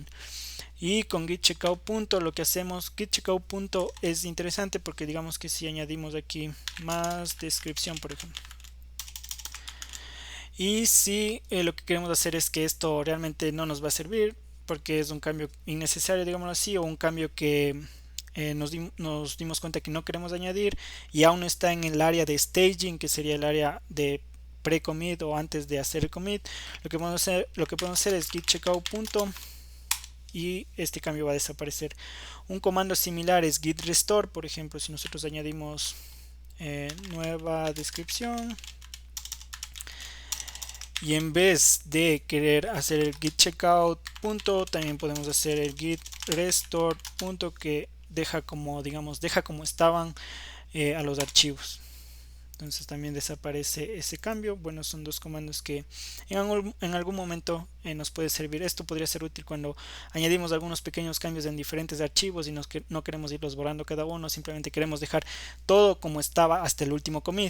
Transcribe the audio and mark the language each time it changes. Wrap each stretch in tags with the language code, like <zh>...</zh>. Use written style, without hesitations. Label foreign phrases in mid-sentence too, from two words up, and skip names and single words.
<es>Y con git checkout punto lo que hacemos, git checkout punto es interesante porque digamos que si añadimos aquí más descripción, por ejemplo, y si lo que queremos hacer es que esto realmente no nos va a servir porque es un cambio innecesario, digámoslo así, o un cambio que nos dimos cuenta que no queremos añadir y aún está en el área de staging, que sería el área de pre-commit o antes de hacer el commit. Lo que podemos hacer es git checkout punto, y este cambio va a desaparecer. Un comando similar es git restore. Por ejemplo, si nosotros añadimos nueva descripción y en vez de querer hacer el git checkout punto, también podemos hacer el git restore punto, que deja como, digamos, deja como estaban a los archivos. Entonces también desaparece ese cambio. Bueno, son dos comandos que en algún momento nos puede servir. Esto podría ser útil cuando añadimos algunos pequeños cambios en diferentes archivos y no queremos irlos borrando cada uno, simplemente queremos dejar todo como estaba hasta el último commit.</es>